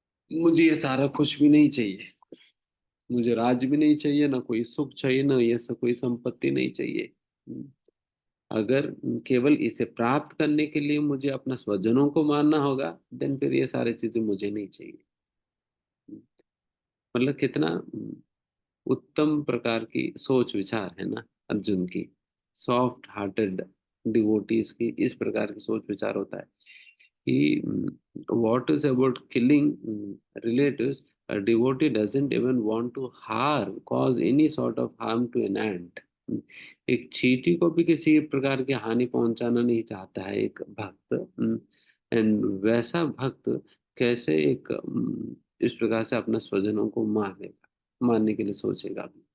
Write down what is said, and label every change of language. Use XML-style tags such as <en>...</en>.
<hi>मुझे ये सारा कुछ भी नहीं चाहिए, मुझे राज्य भी नहीं चाहिए, ना कोई सुख चाहिए, ना ये सब कोई संपत्ति नहीं चाहिए। अगर केवल इसे प्राप्त करने के लिए मुझे अपना स्वजनों को मारना होगा, देन फिर ये सारी चीजें मुझे नहीं चाहिए। मतलब कितना उत्तम प्रकार की सोच विचार है ना अर्जुन की।</hi> <en>soft hearted devotees</en> <hi>की इस प्रकार की सोच विचार होता है कि</hi> <en>what is about killing relatives, a devotee doesn't even want to cause any sort of harm to an ant.</en> <hi>एक चींटी को भी किसी प्रकार की हानि पहुंचाना नहीं चाहता है एक भक्त। एंड वैसा भक्त कैसे एक इस प्रकार से अपना स्वजनों को मारने के लिए सोचेगा।</hi>